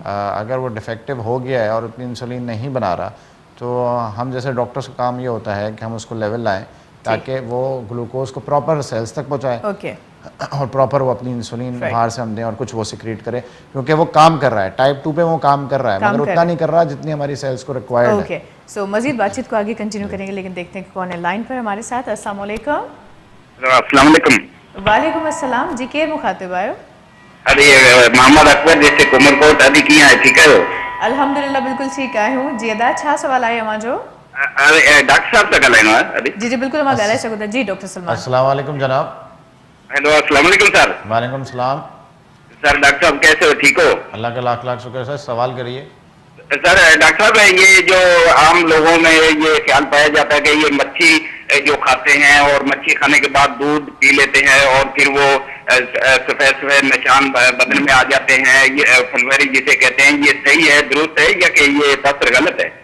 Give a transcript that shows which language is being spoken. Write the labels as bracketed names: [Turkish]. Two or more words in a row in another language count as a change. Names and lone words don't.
[Urdu] اگر وہ ڈیفیکٹو ہو گیا ہے اور اتنی انسولین نہیں بنا رہا، تو ہم جیسے ڈاکٹرز کا کام یہ ہوتا ہے کہ ہم اس کو لیول لائیں تاکہ وہ گلوکوز کو [English] proper cells [Urdu] تک پہنچائے اور پراپر وہ اپنی انسولین باہر سے ہم دیں اور کچھ وہ سیکریٹ کرے، کیونکہ وہ کام کر رہا ہے، ٹائپ 2 پہ وہ کام کر رہا ہے، مگر اتنا نہیں کر رہا جتنی ہماری سیلز کو ریکوائرڈ ہے. سو مزید بات چیت کو آگے کنٹینیو کریں گے، لیکن دیکھتے ہیں کون ہے لائن پر ہمارے ساتھ. السلام علیکم. السلام علیکم. [Sindhi] वालेकुम अस्सलाम जी, केर मुखातिब आयो? अरे मोहम्मद अकबर जैसे कुमरकोट अभी किया है, ठीक है? अल्हम्दुलिल्लाह बिल्कुल ठीक आयो हूं। जी अदा छा सवाल आहे हमां जो? अरे डॉक्टर साहब से ॻाल्हाइणो आहे अभी? जी बिल्कुल मां ॻाल्हाए सघो था। [Urdu] جی ڈاکٹر سلمان. السلام علیکم جناب. ہیلو السلام علیکم سر. وعلیکم سلام. سر ڈاکٹر صاحب کیسے ہو، ٹھیک ہو? اللہ کا لاکھ لاکھ شکر۔ سر سوال کریے. سر ڈاکٹر صاحب یہ جو عام لوگوں میں یہ خیال پایا جاتا ہے کہ یہ مچھی جو کھاتے ہیں اور مچھی کھانے کے بعد دودھ پی لیتے ہیں اور پھر وہ سفید سفید نشان بدن میں آ جاتے ہیں، یہ پھلبہری جسے کہتے ہیں، یہ صحیح ہے، درست ہے یا کہ یہ تصویر غلط ہے?